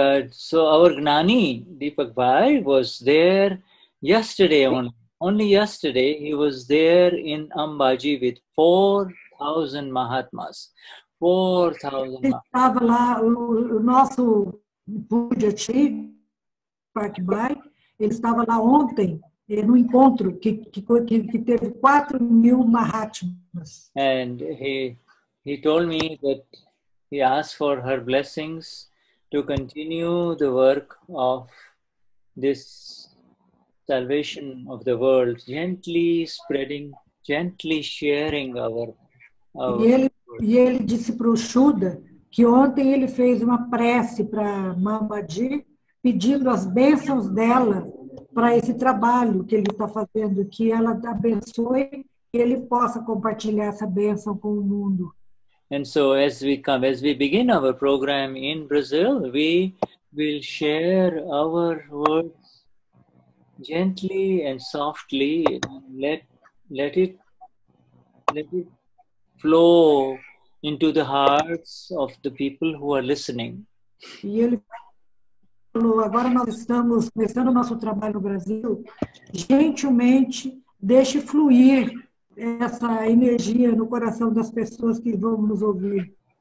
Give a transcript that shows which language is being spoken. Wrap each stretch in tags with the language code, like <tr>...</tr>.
<en>So our Gnani, Deepak Bhai, was there yesterday only yesterday. He was there in Ambaji with 4,000 Mahatmas. 4,000 Mahatmas.</en> <pt>Estava lá, o nosso Pujati, Deepak Bhai, ele estava lá ontem, no encontro que teve 4,000 Mahatmas.</pt> <en>And he told me that he asked for her blessings to continue the work of this salvation of the world, gently spreading, gently sharing our</en> <pt>E ele disse para o Shuddha que ontem ele fez uma prece para Mamadi, pedindo as bênçãos dela para esse trabalho que ele está fazendo, que ela abençoe e ele possa compartilhar essa bênção com o mundo.</pt> <en>And so as we begin our program in Brazil, we will share our words gently and softly. Let it flow into the hearts of the people who are listening.</en> <pt>E ele falou, agora nós estamos começando o nosso trabalho no Brasil, gentilmente deixe fluir essa energia no coração das pessoas que vão nos ouvir.</pt>